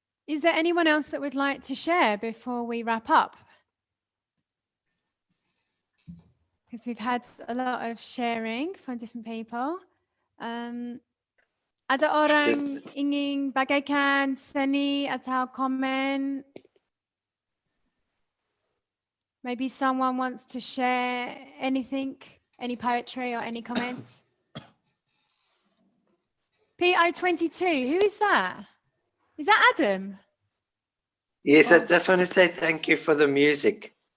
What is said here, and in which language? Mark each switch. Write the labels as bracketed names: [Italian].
[English] Is there anyone else that would like to share before we wrap up? Because we've had a lot of sharing from different people. [Indonesian] Ada orang ingin bagaikan seni atau komen? [English] Maybe someone wants to share anything, any poetry or any comments? PO22, who is that? Is that Adam? Yes, I just want to say thank you for the music.